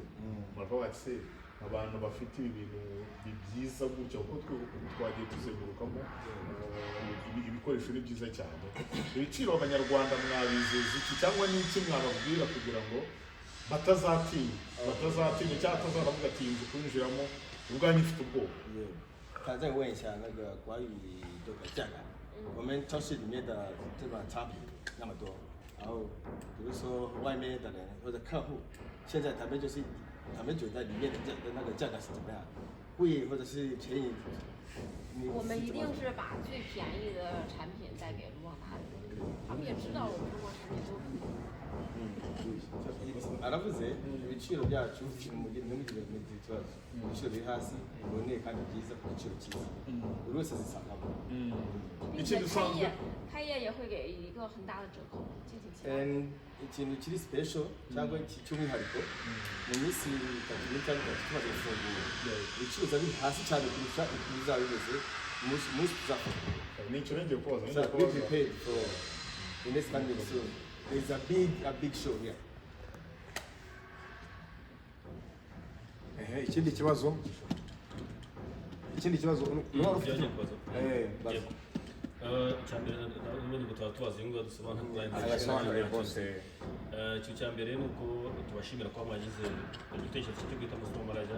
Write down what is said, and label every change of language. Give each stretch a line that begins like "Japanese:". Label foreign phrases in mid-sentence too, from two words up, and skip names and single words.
Kinyarwanda: Baravuga bati abantu bafite ibi bintu byiza gutya kuko twagiye tuzengurukamo ibikoresho ni byiza cyane. Ibiciro abanyarwanda mwabizeza iki cyangwa n'iki mwababwira kugira ngo batazatinya cyangwa atazaravuga ati inzu kwinjiramo ubwanyu ifite ubwoba?
Chinese: 他再问一下那个关于这个价格，我们超市里面的这个产品那么多，然后比如说外面的人或者客户，现在他们觉得里面的那个价格是怎么样，贵或者是便宜？我们一定是把最便宜的产品带给卢旺达的，他们也知道我们中国产品都很好。
Kinyarwanda: aravuze ibiciro byacu ntimugire ikibazo, ibiciro biri hasi biboneye kandi byiza ku giciro cyiza buri wese azisangamo.
Chinese: 并且开业也会给一个很大的折扣，敬请期待。
Kinyarwanda: ikintu kiri special cyangwa cy'umwihariko mu minsi 3 cyangwa 4 tumaze gufungura ibiciro biri hasi cyane kurusha ibizaba bimeze umunsi tuzafungura. Ni icyo ngiye kubaza.
English: So be prepared for the next coming soon. There is a big show here.
Kinyarwanda: Ikindi kibazo cyambere n'ubundi gutaba tubaza ingo dusobanura ayasobanuriye bose. icyo cyambere ni uko tubashimira ko mwagize igitekerezo cyo kwita supermanager.